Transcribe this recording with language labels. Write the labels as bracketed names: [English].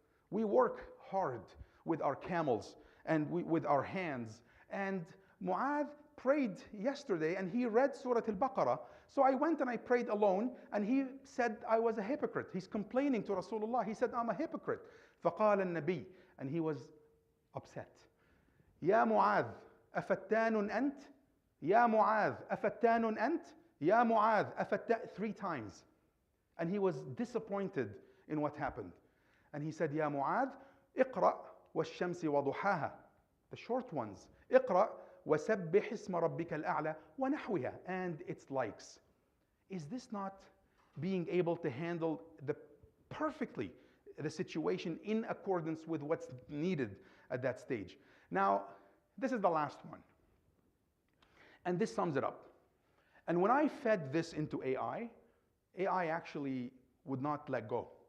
[English] We work hard with our camels and with our hands. And Mu'adh prayed yesterday and he read Surah Al-Baqarah. So I went and I prayed alone and he said I was a hypocrite. He's complaining to Rasulullah. He said, I'm a hypocrite. [Arabic] فقال النبي, [English] and he was upset. [Arabic] يا معاذ أفتان أنت؟ يا معاذ أفتان أنت؟ يا معاذ أفتان, [English] 3 times. And he was disappointed in what happened. And he said, [Arabic] يا معاذ اقرأ والشمس وضحاها. [English] The short ones. [Arabic] اقرأ وسبح اسم ربك الأعلى ونحوها. [English] And its likes. Is this not being able to handle perfectly the situation in accordance with what's needed at that stage? Now, this is the last one. And this sums it up. And when I fed this into AI actually would not let go.